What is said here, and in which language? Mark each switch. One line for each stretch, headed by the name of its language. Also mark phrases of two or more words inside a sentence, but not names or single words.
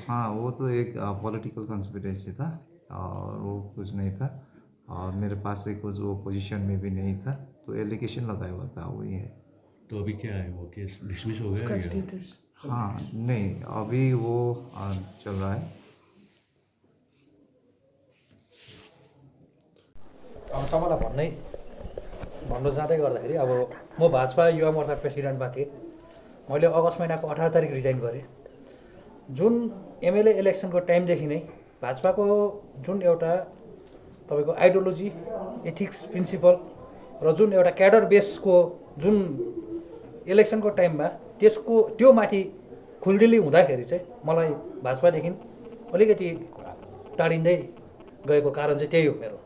Hindi: हाँ, वो तो एक
English: political conspiracy
Hindi: था और वो कुछ नहीं था और मेरे पास से कुछ वो पोजीशन में भी नहीं था, तो एलिगेशन लगाया हुआ था वही है। तो अभी क्या है, वो
English: case dismiss
Hindi: हो गया या? हाँ, नहीं, अभी वो चल रहा है।
Nepali: अब तपाईँलाई भन्नु जाँदै गर्दाखेरि अब म भाजपा युवा मोर्चा प्रेसिडेन्टमा थिएँ। मैले अगस्त महिनाको 18 तारिक रिजाइन गरेँ। जुन एमएलए इलेक्सनको टाइमदेखि नै भाजपाको जुन एउटा तपाईँको
English: ideology, ethics, principle
Nepali: र जुन एउटा क्याडर बेसको जुन इलेक्सनको टाइममा त्यो माथि खुल्दिली हुँदाखेरि चाहिँ मलाई भाजपादेखि अलिकति टाढिँदै गएको कारण चाहिँ त्यही हो मेरो।